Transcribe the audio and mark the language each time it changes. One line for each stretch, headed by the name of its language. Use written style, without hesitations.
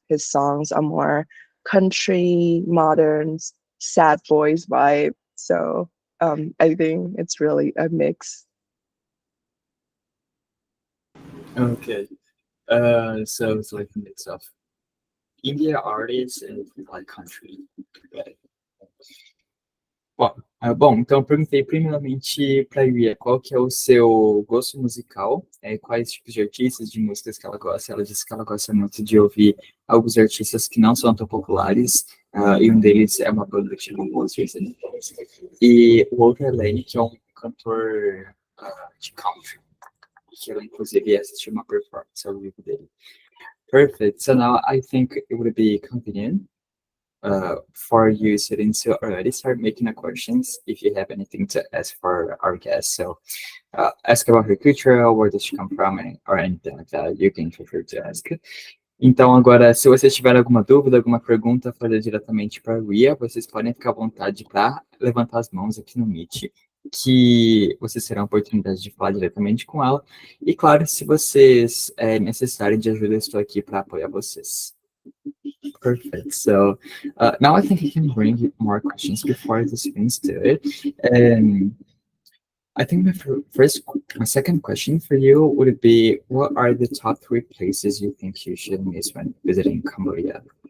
English: His songs are more country, modern, sad boys vibe. So I think it's really a mix. Okay. So it's like a mix of India artists and like country. Right.
Portuguese: Bom, então eu perguntei primeiramente para a Riya qual que é o seu gosto musical, quais tipos de artistas, de músicas que ela gosta. Ela disse que ela gosta muito de ouvir alguns artistas que não são tão populares, e um deles é uma banda que chama Monsters and Men. E o outro é Lenny, que é um cantor de country, que ela inclusive assistiu uma performance ao vivo dele.
English: Perfect. So now I think it would be convenient for you sitting to already start making the questions if you have anything to ask for our guest. So ask about her culture, where does she come from, or anything like that. You can feel free to ask.
Portuguese: Então, agora, se vocês tiverem alguma dúvida, alguma pergunta, fazer diretamente para a Ria, vocês podem ficar à vontade para levantar as mãos aqui no Meet, que vocês terão a oportunidade de falar diretamente com ela. E, claro, se vocês necessitarem de ajuda, eu estou aqui para apoiar vocês.
English: Perfect. So now I think I can bring more questions before the students do it. And I think my second question for you would be, what are the top 3 places you think you should miss when visiting Cambodia?